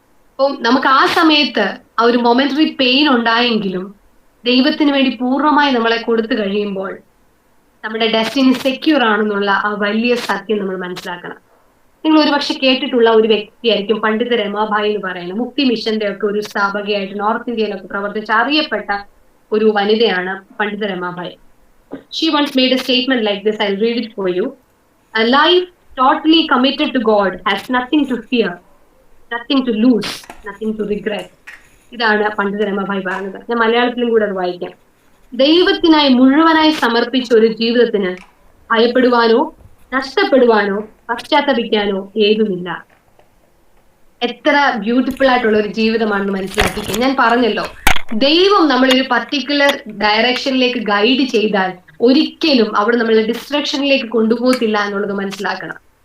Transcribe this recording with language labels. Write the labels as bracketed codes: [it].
[ml] അപ്പം നമുക്ക് ആ സമയത്ത് ആ ഒരു മൊമെന്ററി പെയിൻ ഉണ്ടായെങ്കിലും ദൈവത്തിന് വേണ്ടി പൂർണ്ണമായി നമ്മളെ കൊടുത്തു കഴിയുമ്പോൾ നമ്മുടെ ഡെസ്റ്റിനി സെക്യൂർ ആണെന്നുള്ള ആ വലിയ സത്യം നമ്മൾ മനസ്സിലാക്കണം. നിങ്ങൾ ഒരുപക്ഷെ കേട്ടിട്ടുള്ള ഒരു വ്യക്തിയായിരിക്കും പണ്ഡിത രമാബായി എന്ന് പറയുന്നത്. മുക്തി മിഷന്റെ ഒക്കെ ഒരു സ്ഥാപകയായിട്ട് നോർത്ത് ഇന്ത്യയിലൊക്കെ പ്രവർത്തിച്ച് അറിയപ്പെട്ട ഒരു വനിതയാണ് പണ്ഡിത Ramabai. [en] She once made a statement like this. I'll read it for you. A life totally committed to God has nothing to fear, nothing to lose, nothing to regret. [ml] ഇതാണ് പണ്ഡിത രമാബായി പറഞ്ഞത്. ഞാൻ മലയാളത്തിലും കൂടെ അത് വായിക്കാം. ദൈവത്തിനായി മുഴുവനായി സമർപ്പിച്ച ഒരു ജീവിതത്തിന് ഭയപ്പെടുവാനോ നഷ്ടപ്പെടുവാനോ പശ്ചാത്തപിക്കാനോ ഏതുമില്ല. എത്ര ബ്യൂട്ടിഫുൾ ആയിട്ടുള്ള ഒരു ജീവിതമാണെന്ന് മനസ്സിലാക്കിക്കുക. ഞാൻ പറഞ്ഞല്ലോ, ദൈവം നമ്മളൊരു പർട്ടിക്കുലർ ഡയറക്ഷനിലേക്ക് ഗൈഡ് ചെയ്താൽ ഒരിക്കലും അവിടെ നമ്മളെ ഡിസ്ട്രക്ഷനിലേക്ക് കൊണ്ടുപോകത്തില്ല എന്നുള്ളത് മനസ്സിലാക്കണം.